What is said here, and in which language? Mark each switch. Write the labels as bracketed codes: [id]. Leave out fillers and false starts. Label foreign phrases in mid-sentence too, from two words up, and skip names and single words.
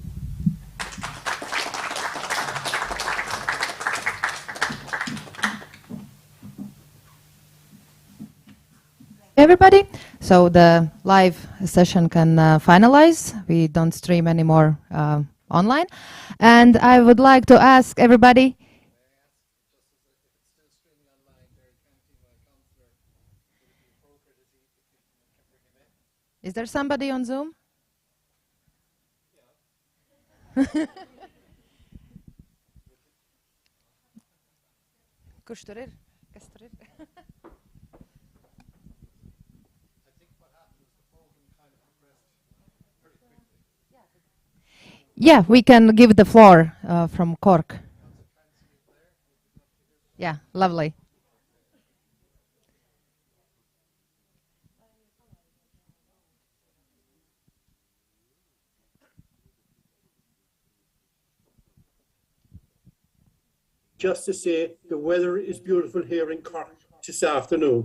[en] Everybody, so the live session can finalize. We don't stream anymore online, and I would like to ask everybody. Is there somebody on Zoom? [lv] Kurš tur ir? Kas tur ir? [en] Yeah, we can give the floor from Cork. Yeah, lovely. Just to say the weather is beautiful here in Cork this afternoon.